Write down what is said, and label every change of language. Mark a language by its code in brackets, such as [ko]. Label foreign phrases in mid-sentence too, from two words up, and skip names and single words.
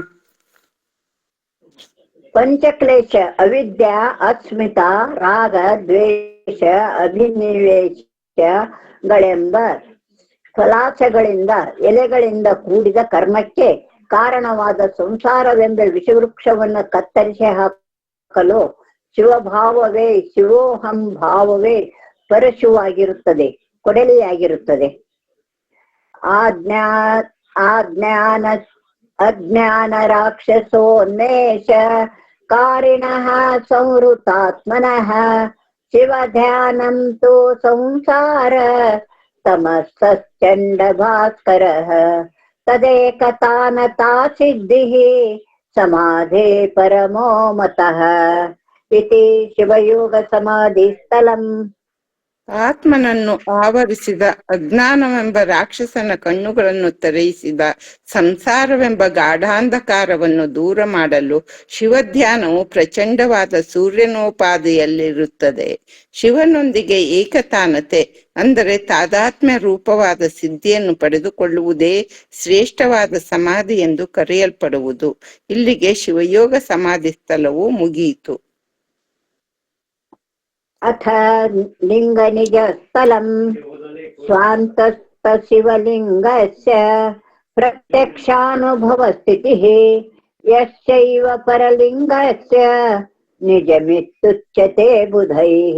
[kn] ಪಂಚಕ್ಲೇಶ ಅವಿದ್ಯಾ ಅಸ್ಮಿತ ರಾಗ ದ್ವೇಷ ಅಭಿನಿವೇಶಗಳೆಂಬ ಫಲಾಶಗಳಿಂದ ಎಲೆಗಳಿಂದ ಕೂಡಿದ ಕರ್ಮಕ್ಕೆ ಕಾರಣವಾದ ಸಂಸಾರವೆಂಬ ವಿಷವೃಕ್ಷವನ್ನು ಕತ್ತರಿಸಿ ಹಾಕಲು ಶಿವಭಾವವೇ ಶಿವೋಹಂ ಭಾವವೇ ಪರಶುವಾಗಿರುತ್ತದೆ, ಕೊಡಲಿಯಾಗಿರುತ್ತದೆ. [sa] ಅಜ್ಞಾನ ರಾಕ್ಷಸೋನ್ಮೇಷ ಕಾರಿಣಃ ಸಂವೃತಾತ್ಮನಃ ಶಿವಧ್ಯಾನಂ ತು ಸಂಸಾರ ತಮಸ್ಸಶ್ಚಂಡ ಭಾಸ್ಕರಃ ತದೇಕತಾನತಾ ಸಿದ್ಧಿಃ ಸಮಾಧೇ ಪರಮೋ ಮತಃ ಇತಿ ಶಿವಯೋಗ ಸಮಾಧಿ ಸ್ಥಳಂ. [kn] ಆತ್ಮನನ್ನು ಆವರಿಸಿದ ಅಜ್ಞಾನವೆಂಬ ರಾಕ್ಷಸನ ಕಣ್ಣುಗಳನ್ನು ತೆರೆಯಿಸಿದ ಸಂಸಾರವೆಂಬ ಗಾಢಾಂಧಕಾರವನ್ನು ದೂರ ಮಾಡಲು ಶಿವಧ್ಯಾನವು ಪ್ರಚಂಡವಾದ ಸೂರ್ಯನೋಪಾದಿಯಲ್ಲಿರುತ್ತದೆ. ಶಿವನೊಂದಿಗೆ ಏಕತಾನತೆ ಅಂದರೆ ತಾದಾತ್ಮ್ಯ ರೂಪವಾದ ಸಿದ್ಧಿಯನ್ನು ಪಡೆದುಕೊಳ್ಳುವುದೇ ಶ್ರೇಷ್ಠವಾದ ಸಮಾಧಿ ಎಂದು ಕರೆಯಲ್ಪಡುವುದು. ಇಲ್ಲಿಗೆ ಶಿವಯೋಗ ಸಮಾಧಿ ಸ್ಥಳವು ಮುಗಿಯಿತು. [sa] ಅಥ ಲಿಂಗ ನಿಜ ಸ್ಥಳಂ ಸ್ವಾಂತಸ್ಥ ಶಿವಲಿಂಗಸ್ಯ ಪ್ರತ್ಯಕ್ಷಾನುಭವ ಸ್ಥಿತಿಃ ಯಶ್ಚೈವ ಪರಲಿಂಗಸ್ಯ ನಿಜಮಿತ್ಯುಚ್ಯತೆ ಬುಧೈಃ.